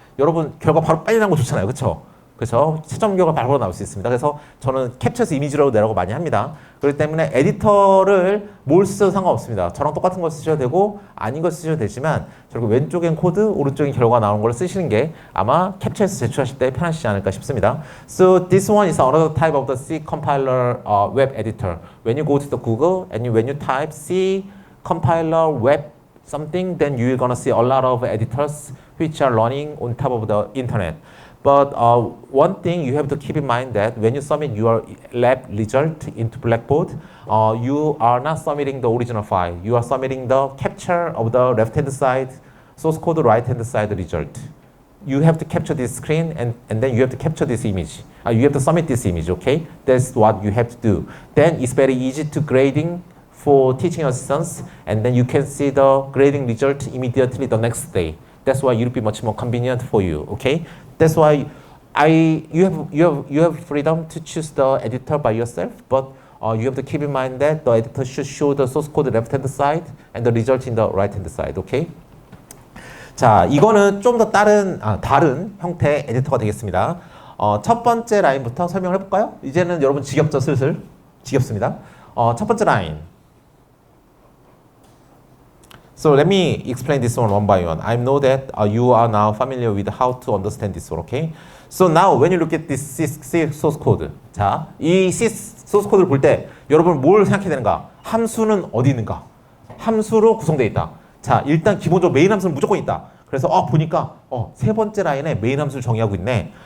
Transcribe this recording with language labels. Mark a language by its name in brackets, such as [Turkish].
[Korean] 여러분 결과 바로 빨리 나온 거 좋잖아요. 그렇죠? 그래서 채점 결과 바로 나올 수 있습니다. 그래서 저는 캡처해서 이미지로 내라고 많이 합니다. 그렇기 때문에 에디터를 뭘 쓰셔도 상관없습니다. 저랑 똑같은 걸 쓰셔도 되고 아닌 걸 쓰셔도 되지만 결국 왼쪽엔 코드, 오른쪽엔 결과 나오는 걸 쓰시는 게 아마 캡처해서 제출하실 때 편하시지 않을까 싶습니다. [English] So this one is another type of the C compiler web editor. When you go to the Google and when you type C compiler web something, then you're gonna see a lot of editors which are running on top of the internet. But one thing you have to keep in mind that when you submit your lab result into Blackboard, you are not submitting the original file. You are submitting the capture of the left-hand side, source code right-hand side result. You have to capture this screen and then you have to capture this image. You have to submit this image, okay? That's what you have to do. Then it's very easy to grading for teaching assistants, and then you can see the grading result immediately the next day. That's why it will be much more convenient for you, okay? That's why you have freedom to choose the editor by yourself, but you have to keep in mind that the editor should show the source code left-hand side and the result in the right-hand side, okay? [Korean] 자, 이거는 좀 더 다른 형태의 에디터가 되겠습니다. 첫 번째 라인부터 설명을 해볼까요? 이제는 여러분 지겹죠, 슬슬? 지겹습니다. 첫 번째 라인. So let me explain this one by one. I know that you are now familiar with how to understand this one, okay? [English] So now when you look at this C source code, [Korean] 자, 이 C source code를 볼 때 여러분 뭘 생각해야 되는가? 함수는 어디 있는가? 함수로 구성되어 있다. 자, 일단 기본적으로 메인 함수는 무조건 있다. 그래서 보니까 세 번째 라인에 메인 함수를 정의하고 있네.